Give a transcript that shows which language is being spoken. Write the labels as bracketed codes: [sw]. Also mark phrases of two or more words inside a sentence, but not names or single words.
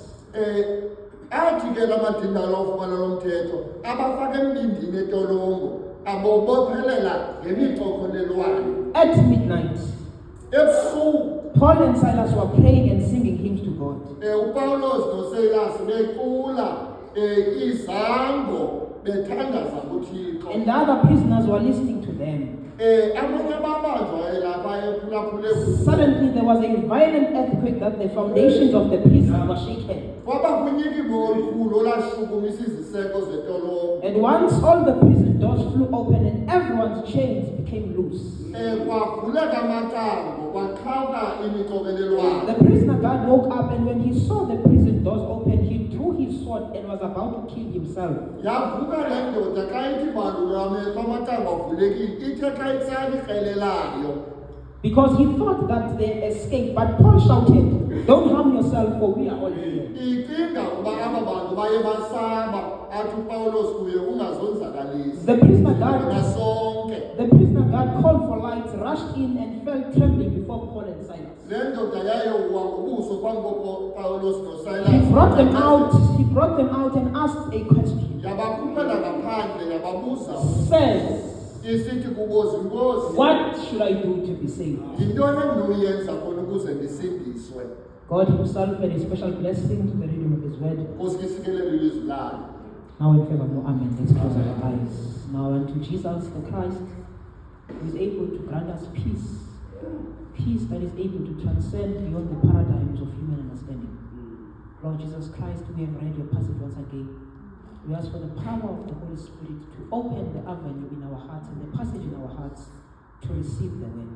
[en] At midnight, Paul and Silas were praying and singing hymns to God. [xh] bethandaza uThixo. [en] And the other prisoners were listening to them. [xh] Amanye amabanjwa lapha ephulaphule [en] Suddenly there was a violent earthquake that the foundations of the prison were shaken. [xh] kwaba kunyikimo olukhulu olashukumisa iziseko zentolongo. [en] And once all the prison doors flew open and everyone's chains became loose. [xh] Kwavuleka amacango kwaqhawuka imixokelelwano. [en] The prisoner guard woke up, and when he saw the prison doors open, he drew his sword and was about to kill himself. [xh] Yavuka le ndoda xa ithi bandula amehlo amacango avulekile ithe xa itsala irhelelayo. [en] Because he thought that they escaped, but Paul shouted, "Don't harm yourself, for we are all here." [xh] Icinga uba aba bantu baye basaba athi uPawulos kuye ungazonzakalisi. [en] The prisoner guard called for lights, rushed in, and fell trembling before Paul and Silas. [xh] Le ndoda yayowa ngobuso phambi koPawulos noSilas. [en] He brought them out and asked a question. [xh] Yabakhuphela ngaphandle yababuza. [en] Says, [xh] isithi kuboza inkosi. [en] "What should I do to be saved?" [xh] Yintoni endinoyenza khona ukuze ndisindiswe? [en] God himself had a special blessing to the reading of his word. [xh] Nkosi isikelele ilizwi lakhe. [en] Now in favor, no amen. Let's close our eyes. Now unto Jesus the Christ, who is able to grant us peace. Peace that is able to transcend beyond the paradigms of human understanding. Lord Jesus Christ, we have read your passage once again. We ask for the power of the Holy Spirit to open the avenue in our hearts and the passage in our hearts to receive the word.